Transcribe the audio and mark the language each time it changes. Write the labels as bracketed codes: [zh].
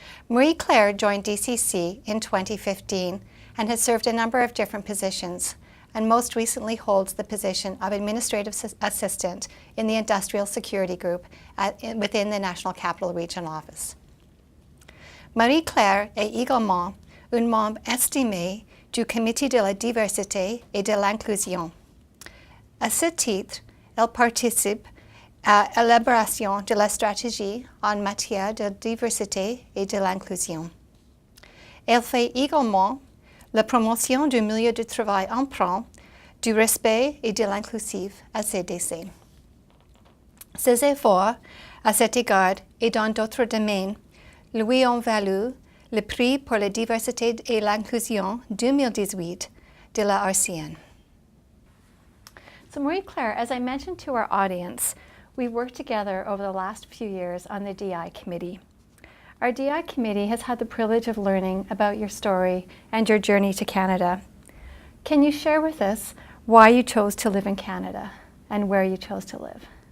[en] MarieClaire joined DCC in 2015 and has served a number of different positions, and most recently holds the position of Administrative Assistant in the Industrial Security Group within the National Capital Region Office. [fr] MarieClaire est également une membre estimée du Comité de la diversité et de l'inclusion. À ce titre, elle participe à l'élaboration de la stratégie en matière de diversité et de l'inclusion. Elle fait également la promotion du milieu de travail empreint du respect et de l'inclusif à CDC. Ses efforts à cet égard et dans d'autres domaines lui ont valu le prix pour la diversité et l'inclusion 2018 de la RCN. [en] So MarieClaire, as I mentioned to our audience, we worked together over the last few years on the DI committee. Our DI committee has had the privilege of learning about your story and your journey to Canada. Can you share with us why you chose to live in Canada and where you chose to live?